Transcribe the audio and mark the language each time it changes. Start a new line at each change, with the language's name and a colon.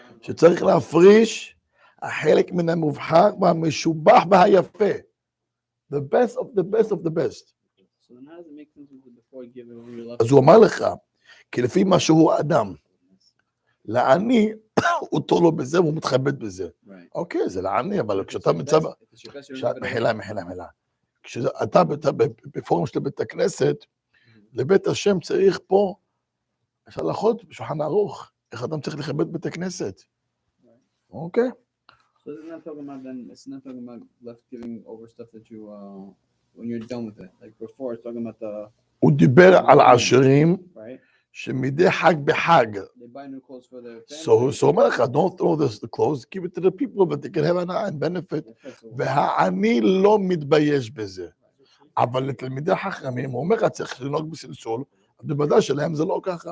Hebrew: שצריך להפריש החלק מן המובחר והמשובח והיפה.
English: The best of the best of the best. So then how does it make sense before you give it over your left?
Hebrew: אז הוא אמר לך, כי לפי מה שהוא האדם, לעני, הוא תולו בזה והוא מתחבט בזה. אוקיי, זה לעני, אבל כשאתה מצא... מחילה. כשאתה בפורום של בית הכנסת, לבית השם צריך פה, יש הלכות בשולחן ערוך, איך אדם צריך לכבד בית הכנסת. אוקיי?
English: So it's not talking about then. It's not talking about left giving over stuff that you when you're done with it. Like before, it's talking about the.
Hebrew: הוא דיבר על עשירים
English: Right.
Hebrew: שמדי חג בחג.
English: They buy new clothes for their family. So
Hebrew: אומר לך,
English: don't throw the clothes, give it to the people, but they can have an benefit.
Hebrew: והעני לא מתבייש בזה. אבל לתלמידי חכמים, הוא אומר לך, צריך לנהוג בסלסול, אז בוודאי שלהם זה לא ככה.